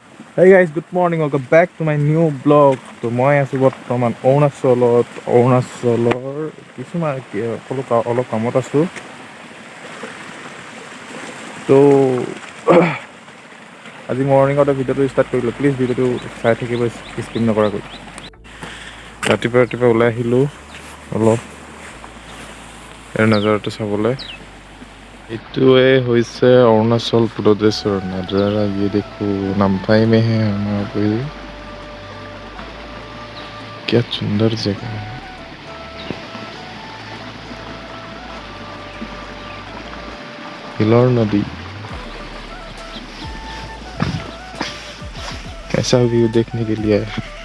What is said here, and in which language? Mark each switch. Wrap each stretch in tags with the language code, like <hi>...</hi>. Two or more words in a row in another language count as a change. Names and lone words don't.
<en>Hey guys, good morning. Welcome back to my new blog.</en> <as>তো মই আছোঁ বৰ্তমান অৰুণাচলৰ কিছুমান অলপ কামত আছোঁ। তো আজি মৰ্ণিঙতে ভিডিঅ'টো ষ্টাৰ্ট কৰিলোঁ। প্লিজ ভিডিঅ'টো চাই থাকিব, স্কিপ নকৰাকৈ। ৰাতিপুৱা ওলাই আহিলোঁ অলপ ইয়াৰ নাজাৰাটো চাবলৈ। এইটোৱে হৈছে অৰুণাচল প্ৰদেশৰ নাজাৰা।</as> <hi>ये देखो नामथाई में है हमारा पे। क्या सुंदर जगह है। हिलौर नदी, ऐसा व्यू देखने के लिए है।</hi>